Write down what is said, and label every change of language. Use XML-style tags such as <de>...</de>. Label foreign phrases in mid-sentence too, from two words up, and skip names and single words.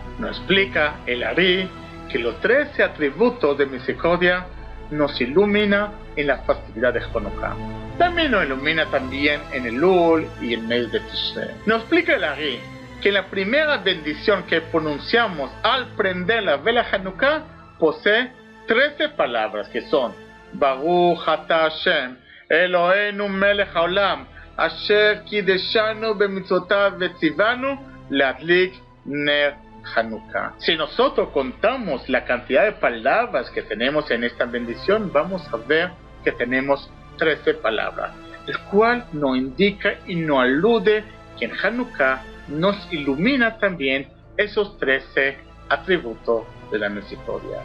<es>Nos explica el Ari que los 13 atributos de misericordia nos ilumina en la festividad de Hanukkah. También nos ilumina también en el Lul y el mes de Tishrei. Nos explica el Ari que la primera bendición que pronunciamos al prender la vela Hanukkah posee 13 palabras que son</es> <he>ברוך אתה השם אלוהינו מלך העולם אשר קדשנו במצוותיו וציוונו להדליק נר חנוכה.</he> <es>Si nosotros contamos la cantidad de palabras que tenemos en esta bendición, vamos a ver que tenemos 13 palabras, el cual nos indica y nos alude que en Hanukkah nos ilumina también esos 13 atributos de la misericordia.</es>